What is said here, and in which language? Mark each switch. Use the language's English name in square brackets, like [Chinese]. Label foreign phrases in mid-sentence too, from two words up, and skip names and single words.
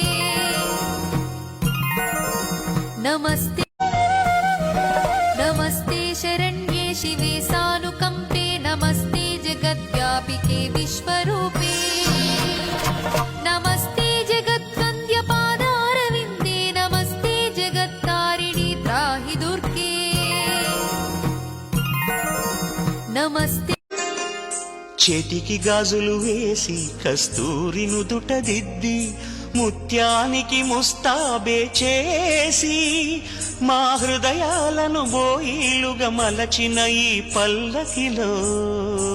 [Sanskrit] नमस्ते नमस्ते शरण्ये शिवे सानुकंपे नमस्ते जगद्व्यापिके विश्वरूपे नमस्ते जगद्वन्द्य पादारविन्दे नमस्ते जगत्तारिणी त्राहि दुर्गे नमस्ते [Telugu] చేతికి గాజులు వేసి కస్తూరి నుదుట దిద్ది ముత్యానికి ముస్తాబే చేసి మా హృదయాలను బోయిలుగా మలచిన ఈ పల్లకిలో